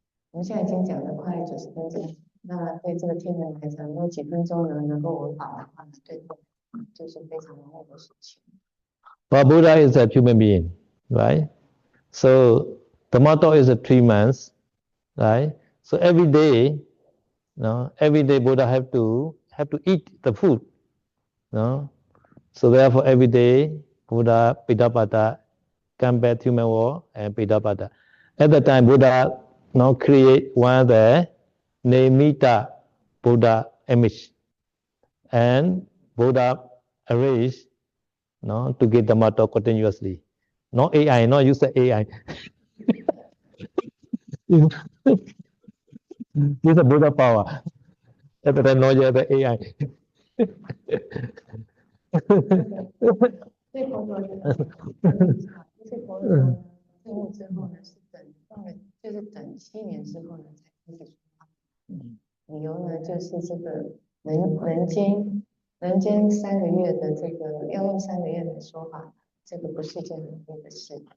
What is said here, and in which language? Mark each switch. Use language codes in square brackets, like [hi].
[zh] 我们现在已经讲我们现在已经讲了快90分钟，那对这个天人来讲，如果几分钟呢能够闻法的话呢，对就是非常容易的事情。 [en] But Buddha is a human being, right? So the motto is 3 months, right? So every day, no, every day Buddha have to eat the food, no. So therefore every day Buddha Pidapada come back to human world and Pidapada. At the time Buddha now create one of the Nemitta Buddha image, and Buddha arranged to get the motto continuously. not AI, not use the AI. Use the Buddha power. At the time, not use the AI. [zh] 对佛陀的就是佛陀呢证悟之后呢，是等到了就是等7年之后呢才开始说法。理由呢就是这个人间3个月的这个要用3个月来说法，这个不是一件很容易的事。